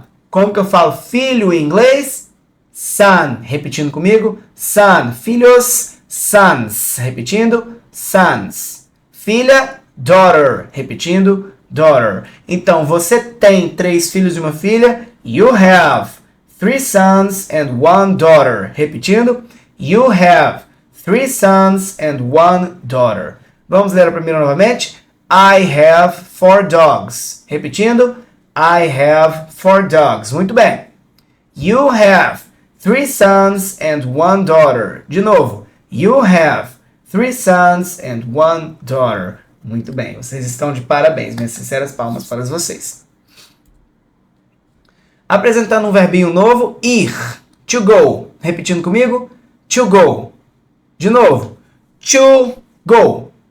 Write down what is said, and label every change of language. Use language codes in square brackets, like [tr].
[pt] Como que eu falo filho em inglês? Son. Repetindo comigo. Son. Filhos. Sons. Repetindo. Sons. Filha. Daughter. Repetindo. Daughter. Então, você tem 3 filhos e uma filha. [en] You have 3 sons and 1 daughter. [pt] Repetindo. [en] You have 3 sons and 1 daughter. [pt] Vamos ler a primeira novamente. [en] I have 4 dogs. [pt] Repetindo. [en] I have 4 dogs. [pt] Muito bem. [en] You have 3 sons and 1 daughter. [pt] De novo. [en] You have 3 sons and 1 daughter. [pt] Muito bem. Vocês estão de parabéns. Minhas sinceras palmas para vocês. Apresentando um verbinho novo. Ir. [en] To go. [pt] Repetindo comigo. To go. De novo. [en] To go.